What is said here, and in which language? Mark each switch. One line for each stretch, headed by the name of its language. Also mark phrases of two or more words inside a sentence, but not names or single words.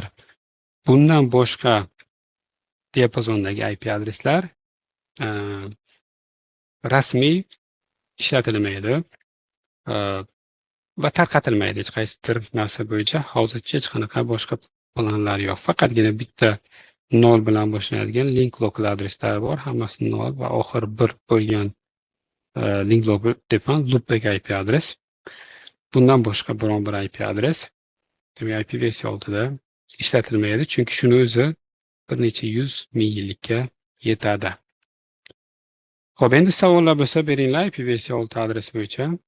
Uzbek: Bundan boshqa diapazondagi IP adreslar rasmiy ishlatilmaydi va tarqatilmaydi. Hech qaysidir narsa bo'yicha hozircha hech qanaqa boshqa planlar yo'q. Faqatgina bitta 0 bilan boshlanadigan
English: link local
Uzbek: adreslar bor. Hammasi 0 va oxir 1 bo'lgan
English: link local define loopback IP
Uzbek: adres. Bundan boshqa biron bir IP adres demak IPv6da ishlatilmaydi, chunki shuni o'zi bir necha yuz ming yillikka yetadi. Xo'p, endi savollar bo'lsa beringlar IPv6 adresi bo'yicha.